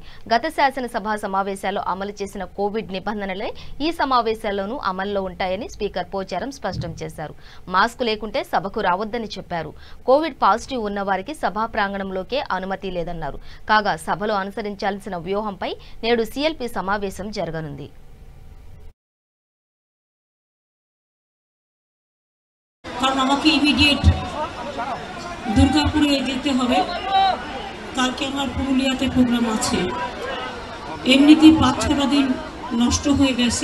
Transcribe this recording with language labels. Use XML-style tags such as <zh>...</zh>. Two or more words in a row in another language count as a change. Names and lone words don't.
<te>గత శాసనసభ సమావేశాల్లో అమలు చేసిన కోవిడ్ నిబంధనలే ఈ సమావేశాల్లోనూ అమల్లో ఉంటాయని స్పీకర్ పోచారం స్పష్టం చేశారు. మాస్క్ లేకుంటే సభకు రావద్దని చెప్పారు. కోవిడ్ పాజిటివ్ ఉన్న వారికి సభా ప్రాంగణంలోకే అనుమతి లేదన్నారు. కాగా సభలో అనుసరించాల్సిన వ్యూహంపై నేడు సీఎల్పీ సమావేశం జరగనుంది.</te> <bn>কারণ আমাকে ইমিডিয়েট দুর্গাপুরে যেতে হবে, কালকে আমার পুরুলিয়াতে প্রোগ্রাম আছে। এমনিতেই 5-6 দিন নষ্ট হয়ে গেছে।</bn>